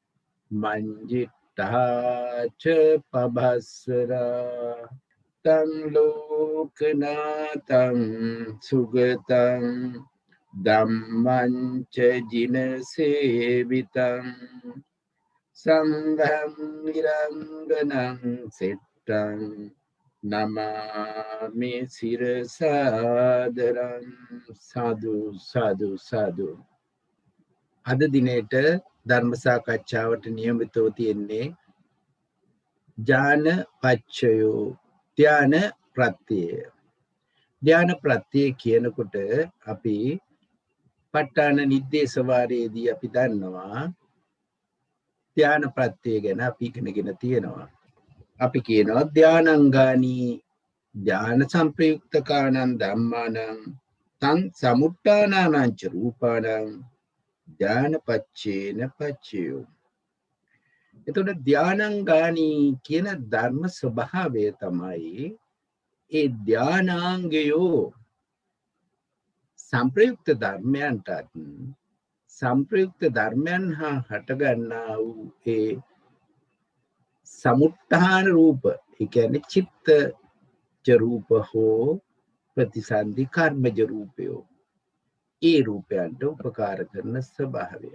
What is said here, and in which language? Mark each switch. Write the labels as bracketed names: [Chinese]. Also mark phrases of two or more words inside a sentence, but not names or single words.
[Pali] මංජිට්ඨාච පබස්සරා තං ලෝකනාතං සුගතං ධම්මං ච ජින සේවිතං සංඝං නිරංගනං සෙට්ටං නමාමි සිරසාදරං. [Sinhala] සාදු සාදු සාදු. අද දිනේට ධර්ම සාකච්ඡාවට නියමිතව තියෙන්නේ [Pali] ඥාන පච්චයෝ [Sinhala] ධ්‍යාන ප්‍රත්‍යය. ධ්‍යාන ප්‍රත්‍යය කියනකොට අපි ප ဋ ාණ නිද්දේශ වාරයේදී අපි දන්නවා ධ්‍යාන ප්‍රත්‍යය ගැන අපි ඉගෙනගෙන තියෙනවා. අපි කියනවා [Pali] ධානාංගානී ධ්‍යාන සංප්‍රයුක්තකානං ධම්මානං තං සමුට්ඨානානං ච රූපානං ධ්‍යාන පච්චේන පච්චයෝ. [Sinhala] එතකොට ධානාංගානී කියන ධර්ම ස්වභාවය තමයි ඒ ධානාංගයෝ සංප්‍රයුක්ත ධර්මයන්ටත් සංප්‍රයුක්ත ධර්මයන් හා හටගන්නා වූ ඒ සමුට්ඨාන රූප, ඒ කියන්නේ චිත්තජ රූප හෝ ප්‍රතිසන්දි කර්මජ රූපයෝ, ඒ රූපයන්ට උපකාර කරන ස්වභාවය.